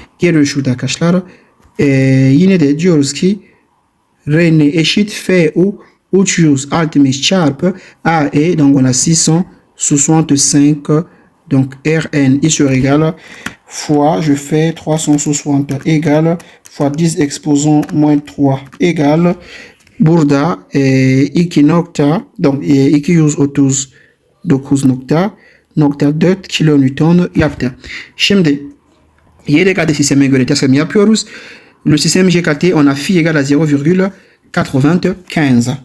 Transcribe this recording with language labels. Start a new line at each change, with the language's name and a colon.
Turkish: Geliyor şurada arkadaşlar. Yine de diyoruz ki R ne eşit FU 360 çarpı AE.
French: Donc on a 665. Donc Rn il se régale fois, je fais 360 égale fois 10 exposant moins 3 égale
Turkish: burada 2 nokta,
French: donc 239.4 kilonewton yaptı.
Turkish: Şimdi YDKT sisteme göre test yapıyoruz.
French: Le système GKT, on a phi égale à 0,95.